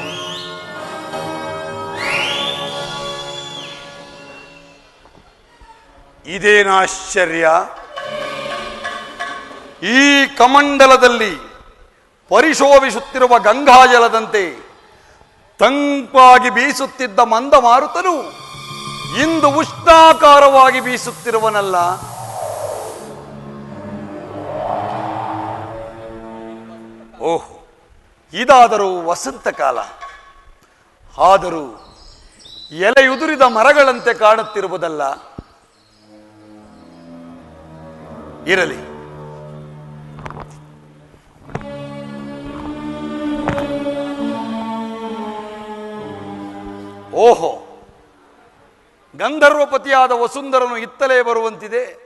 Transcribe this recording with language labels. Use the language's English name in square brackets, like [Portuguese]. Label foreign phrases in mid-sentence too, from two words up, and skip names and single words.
[Kannada] ಇದೇನಾಶ್ಚರ್ಯ? ಈ ಕಮಂಡಲದಲ್ಲಿ ಪರಿಶೋಭಿಸುತ್ತಿರುವ ಗಂಗಾಜಲದಂತೆ ತಂಪಾಗಿ ಬೀಸುತ್ತಿದ್ದ ಮಂದಮಾರುತನು ಇಂದು ಉಷ್ಣಾಕಾರವಾಗಿ ಬೀಸುತ್ತಿರುವನಲ್ಲ. ಓಹ್, ಇದಾದರೂ ವಸಂತ ಕಾಲ. ಆದರೂ ಎಲೆಯುದುರಿದ ಮರಗಳಂತೆ ಕಾಣುತ್ತಿರುವುದಲ್ಲ. ಇರಲಿ, ಓಹೋ, ಗಂಧರ್ವಪತಿಯಾದ ವಸುಂಧರನು ಇತ್ತಲೇ ಬರುವಂತಿದೆ.